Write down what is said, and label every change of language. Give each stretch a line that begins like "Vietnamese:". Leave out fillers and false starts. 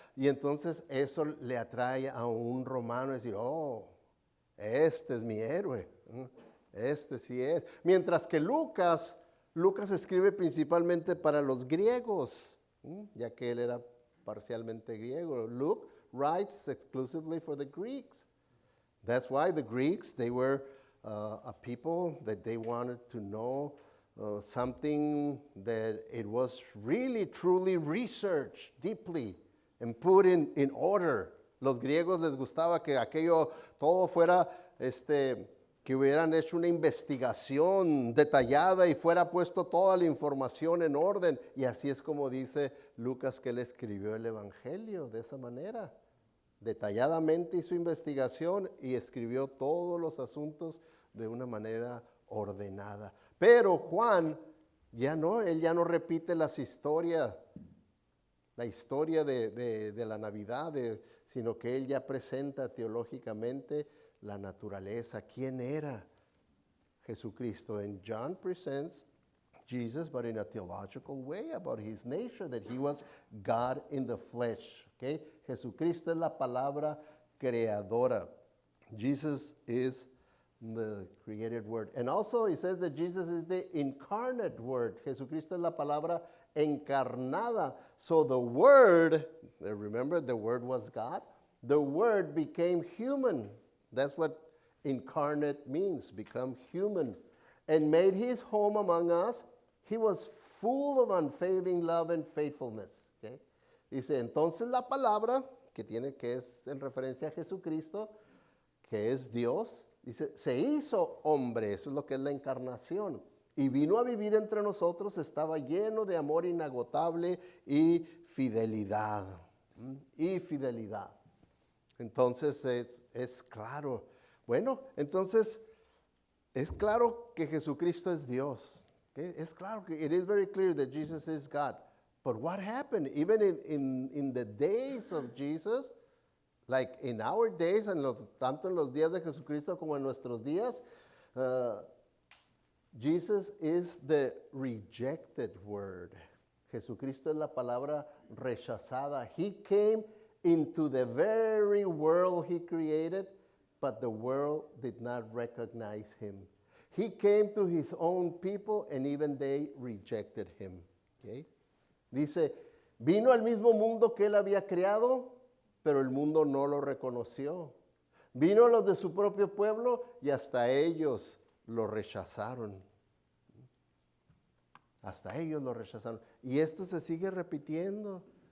Spanish: Y entonces eso le atrae a un romano a decir, oh, este es mi héroe, este sí es. Mientras que Lucas escribe principalmente para los griegos, ya que él era parcialmente griego.
English: Luke writes exclusively for the Greeks. That's why the Greeks, they were a people that they wanted to know something that it was really, truly researched deeply and put in order.
Spanish: Los griegos les gustaba que aquello todo fuera, que hubieran hecho una investigación detallada y fuera puesto toda la información en orden. Y así es como dice Lucas que él escribió el Evangelio, de esa manera. Detalladamente hizo investigación y escribió todos los asuntos de una manera ordenada. Pero Juan, él ya no repite las historias, la historia de la Navidad, sino que él ya presenta teológicamente la naturaleza, quién era Jesucristo.
English: And John presents Jesus, but in a theological way, about his nature, that he was God in the flesh. Okay?
Spanish: Jesucristo es la palabra creadora.
English: Jesus is the created word. And also he says that Jesus is the incarnate word.
Spanish: Jesucristo es la palabra encarnada.
English: So the word, remember the word was God? The word became human. That's what incarnate means, become human. And made his home among us. He was full of unfailing love and faithfulness. Okay?
Spanish: Dice, entonces la palabra, que es en referencia a Jesucristo, que es Dios, dice, se hizo hombre, eso es lo que es la encarnación. Y vino a vivir entre nosotros, estaba lleno de amor inagotable y fidelidad. Y fidelidad. Entonces es claro. Bueno, entonces es claro que Jesucristo es Dios.
English: Okay?
Spanish: Es claro que
English: it is very clear that Jesus is God. But what happened? Even in the days of Jesus, like in our days,
Spanish: tanto en los días de Jesucristo como en nuestros días,
English: Jesus is the rejected word.
Spanish: Jesucristo es la palabra rechazada.
English: He came into the very world he created, but the world did not recognize him. He came to his own people, and even they rejected him. Okay?
Spanish: Dice, vino al mismo mundo que él había creado, pero el mundo no lo reconoció. Vino a los de su propio pueblo y hasta ellos lo rechazaron. Hasta ellos lo rechazaron. Y esto se sigue repitiendo.